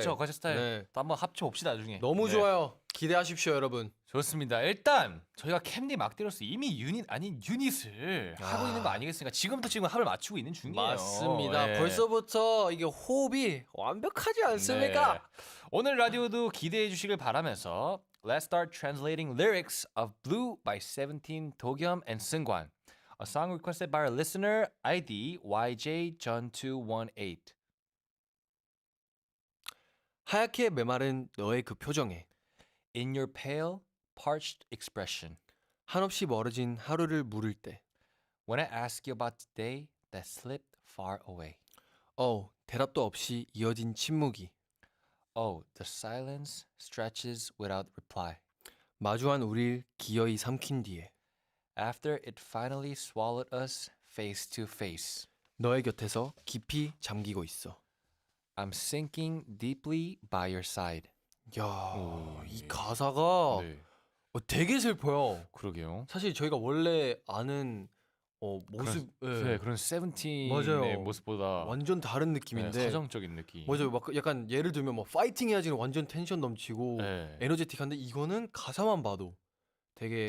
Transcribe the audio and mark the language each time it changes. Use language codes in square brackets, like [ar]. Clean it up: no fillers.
[ko] 그렇죠. 과자 스타일. 네. 또 한번 합쳐 봅시다 나중에. 너무 네. 좋아요. 기대하십시오, 여러분. 좋습니다. 일단 저희가 캔디 막대로서 이미 유닛 아닌 유닛을 하고 있는 거 아니겠습니까? 지금부터 지금 합을 맞추고 있는 중이에요. 맞습니다. 네. 벌써부터 이게 호흡이 완벽하지 않습니까? 네. 오늘 라디오도 기대해 주시길 바라면서 [en] Let's start translating lyrics of Blue by 17 도겸 and 승관. A song requested by our listener ID YJJun218. [ko] 하얗게 메마른 너의 그 표정에 [en] In your pale, parched expression. [ko] 한없이 멀어진 하루를 물을 때 [en] When I ask you about the day that slipped far away. [ko] 대답도 없이 이어진 침묵이 [en] Oh, the silence stretches without reply. [ko] 마주한 우릴 기어이 삼킨 뒤에 [en] After it finally swallowed us face to face. [ko] 너의 곁에서 깊이 잠기고 있어. [en] I'm sinking deeply by your side. [ko] 야, 이 가사가 네, 되게 슬퍼요. 그러게요. 사실 저희가 원래 아는 모습 네, 그런 세븐틴의 맞아요. 모습보다 완전 다른 느낌인데 서정적인 느낌. 맞아요. 막 약간 예를 들면 뭐 파이팅 해야지는 완전 텐션 넘치고 네. 에너제틱한데 이거는 가사만 봐도 되게